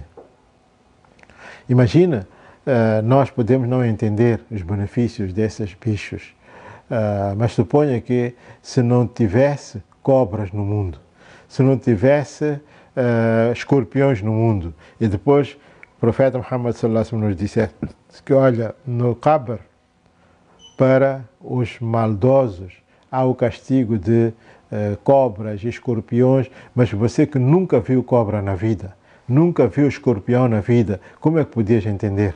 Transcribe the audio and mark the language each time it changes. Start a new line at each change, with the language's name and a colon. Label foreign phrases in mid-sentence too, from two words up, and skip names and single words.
Portuguese: Imagina, nós podemos não entender os benefícios desses bichos, mas suponha que se não tivesse cobras no mundo, se não tivesse escorpiões no mundo, e depois o profeta Muhammad
Arabic: صلى الله عليه وسلم
Portuguese: nos disse que, olha, no Qabr, para os maldosos há o castigo de cobras e escorpiões, mas você que nunca viu cobra na vida, nunca viu escorpião na vida, como é que podias entender?